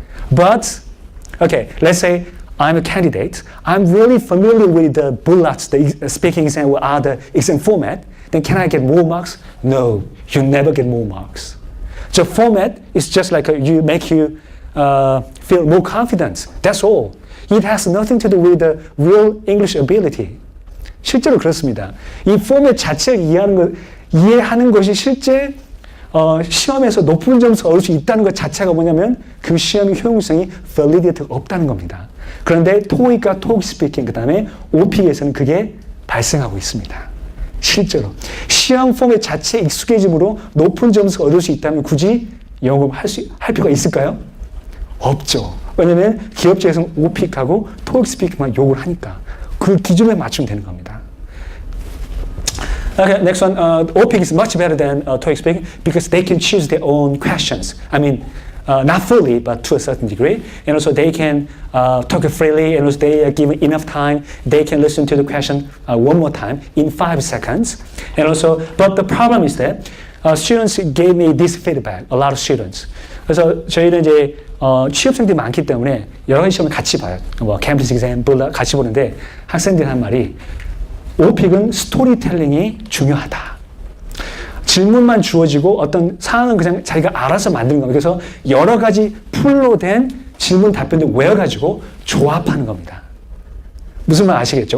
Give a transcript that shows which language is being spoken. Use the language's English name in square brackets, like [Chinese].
[English] But, let's say I'm a candidate, I'm really familiar with the bullets, the speaking exam or other exam format, then can I get more marks? No, you never get more marks. The format is just like make you feel more confidence. That's all. It has nothing to do with the real English ability. [Korean] 실제로 그렇습니다. 이 포맷 자체를 이해하는 것이 실제 시험에서 높은 점수 얻을 수 있다는 것 자체가 뭐냐면 그 시험의 효용성이 validity가 없다는 겁니다. 그런데 TOEIC과 TOEIC 스피킹 그 다음에 OP에서는 그게 발생하고 있습니다. 실제로 시험 포맷 자체에 익숙해짐으로 높은 점수가 얻을 수 있다면 굳이 영어 할 필요가 있을까요? 없죠. 왜냐면 기업 측에서는 OP하고 TOEIC 스피킹만 요구를 하니까 그 기준에 맞추면 되는 겁니다. [English] Okay, next one. OPIC is much better than TOEIC speaking because they can choose their own questions. I mean, not fully, but to a certain degree. And also they can talk freely, and also they are given enough time. They can listen to the question one more time in 5 seconds. And also, but the problem is that students gave me this feedback, a lot of students. [Korean] 그래서 저희는 이제 취업생들이 많기 때문에 여러 가지 시험을 같이 봐요. 캠브리지 exam 같이 보는데 학생들이 한 말이 OPIC은 스토리텔링이 중요하다. 질문만 주어지고 어떤 사항은 그냥 자기가 알아서 만드는 겁니다. 그래서 여러 가지 풀로 된 질문 답변을 외워가지고 조합하는 겁니다. 무슨 말 아시겠죠?